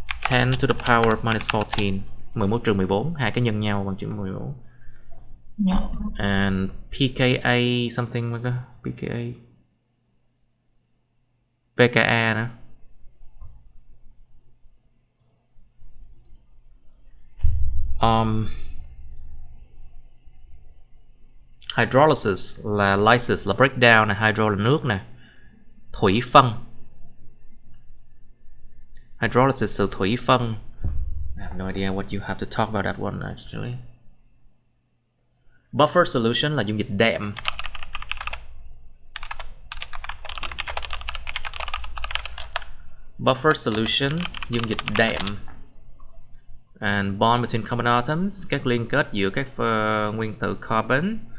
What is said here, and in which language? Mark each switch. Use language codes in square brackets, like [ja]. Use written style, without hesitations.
[vi] 10 [en] to the power of minus [vi] 14, 11 trừ 14, hai cái nhân nhau bằng chữ 14. [en] Yeah. And pKa something like that. [vi] pKa nữa. Hydrolysis là lysis là breakdown này, hydro là nước nè, thủy phân. Hydrolysis từ thủy phân. [en] I have no idea what you have to talk about that one actually. [vi] Buffer solution là dung dịch đệm. Buffer solution, dung dịch đệm. [en] And bond between carbon atoms, [vi] các liên kết giữa các nguyên tử carbon.